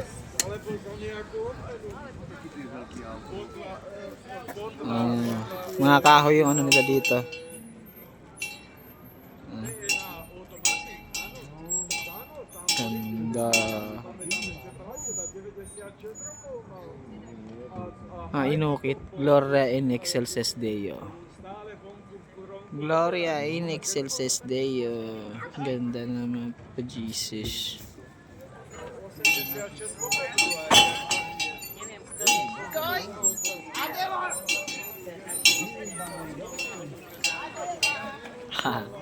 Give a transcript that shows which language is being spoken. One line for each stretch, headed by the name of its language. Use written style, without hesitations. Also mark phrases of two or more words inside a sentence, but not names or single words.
Filipino: Mga kahoy yung ano nila dito. Ganda. Inukit.
Latin: Gloria in excelsis Deo. Gloria in excelsis Deo.
Filipino: Ganda naman pa Jesus. Ha.